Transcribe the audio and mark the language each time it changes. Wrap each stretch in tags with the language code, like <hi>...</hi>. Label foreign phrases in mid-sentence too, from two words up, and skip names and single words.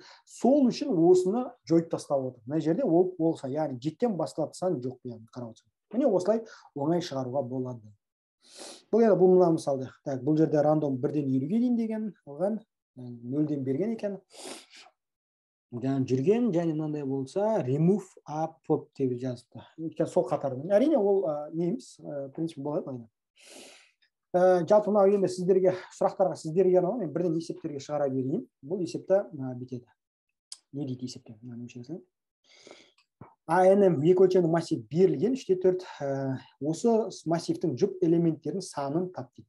<kk>Сол үшін осыны жойып тастап отыр. Мына жерде ол болса, яғни 7-тен басталатын сан жоқ, яғни қарап отырсақ. Міне осылай оңай шығаруға болады. Бұл енді бұл мына мысалды. Бұл жерде рандом 1-ден 50-ге дейін деген алған, 0-ден берген екен. Жүрген, және мынандай болса</kk> <en>remove up pop</en> <kk>деп жазыпты. Өйткені сол қатардан. Әрине ол неміз, принцип болады. Жалпы мынау енді сіздерге сұрақтарға сіздерге арналған, мен бірден есептерге шығара берейін. Бұл есепті бітеді. Не дейді есепте? ANM екі өлшемді массив берілген, 3-4 осы массивтің жұп элементтерінің санын тап дейді.</kk>